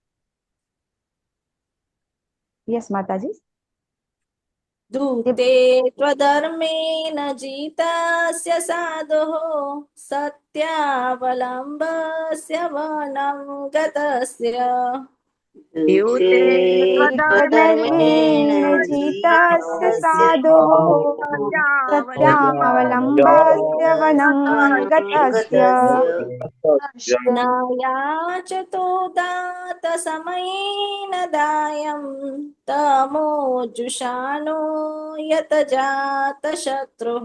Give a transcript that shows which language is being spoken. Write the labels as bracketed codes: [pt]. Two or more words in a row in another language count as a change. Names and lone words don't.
[gu] યસ માતાજી. [sa] ધૂતે ત્વધર્મેણ જીતસ્ય સાધો સત્યાવલંબસ્ય વનમ ગતસ્ય. द्यूते त्वधर्मेण जितस्य जितस्य साधुः सत्यावलम्बस्य वनं गतस्य न याचतो दातसमयेन दायं तमोजुषाणो यत जातशत्रुः